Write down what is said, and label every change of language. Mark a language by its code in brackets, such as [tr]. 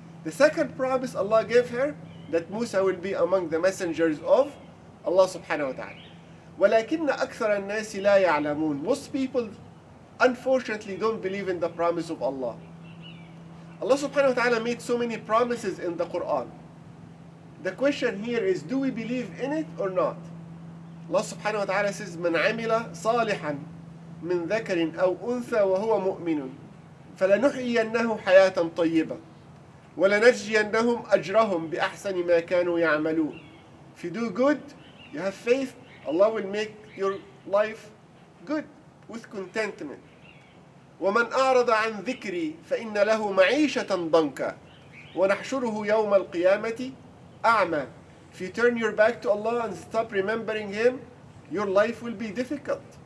[en] The second promise Allah gave her, that Musa will be among the messengers of Allah subhanahu wa ta'ala. [ar] وَلَكِنَّ أَكْثَرَ النَّاسِ لَا يَعْلَمُونَ. [en] Most people, unfortunately, don't believe in the promise of Allah. Allah subhanahu wa ta'ala made so many promises in the Quran. The question here is, do we believe in it or not? [ar] Allah subhanahu wa ta'ala says, مَنْ عَمِلَ صَالِحًا مِنْ ذَكَرٍ أَوْ أُنْثَى وَهُوَ مُؤْمِنٌ فَلَنُحْيِيَنَّهُ حَيَاةً طَيِّبَةً وَلَنَجْزِيَنَّهُمْ أَجْرَهُمْ بِأَحْسَنِ مَا كَانُوا يَعْمَلُونَ. [en] If you do good, you have faith, Allah will make your life good with contentment. [ar] وَمَنْ أَعْرَضَ عَنْ ذِكْرِي فَإِنَّ لَهُ مَعِيشَةً ضَنْكًا وَنَحْشُرُهُ يَوْمَ الْقِيَامَةِ أَعْمَى. [en] If you turn your back to Allah and stop remembering Him, your life will be difficult.